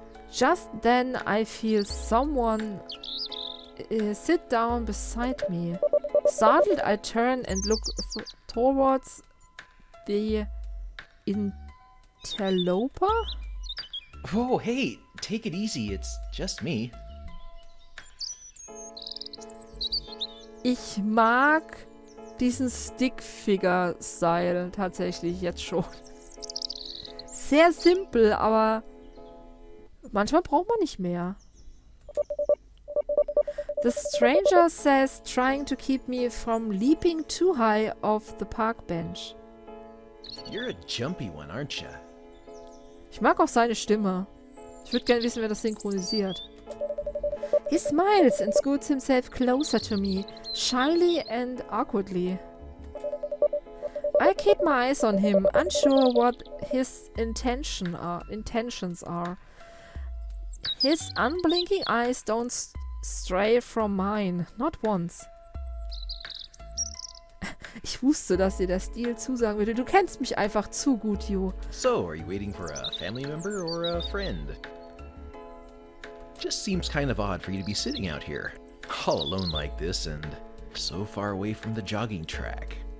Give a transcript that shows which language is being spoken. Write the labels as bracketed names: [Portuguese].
[English] Just then I feel someone sit down beside me. Startled, I turn and look towards the interloper. Whoa, hey, take it easy, it's just me. [German] Ich mag diesen Stick-Figure-Style tatsächlich jetzt schon. Sehr simpel, aber manchmal braucht man nicht mehr. [English] The stranger says, trying to keep me from leaping too high off the park bench. You're a jumpy one, aren't you? [German] Ich mag auch seine Stimme. Ich würde gerne wissen, wer das synchronisiert. [English] He smiles and scoots himself closer to me, shyly and awkwardly. I keep my eyes on him, unsure what his intentions are. His unblinking eyes don't stray from mine, not once. [German] Ich wusste, dass dir der Stil zusagen würde. Du kennst mich einfach zu gut, Ju. [English] So, are you waiting for a family member or a friend? Just seems kind of odd for you to be sitting out here, all alone like this and so far away from the jogging track.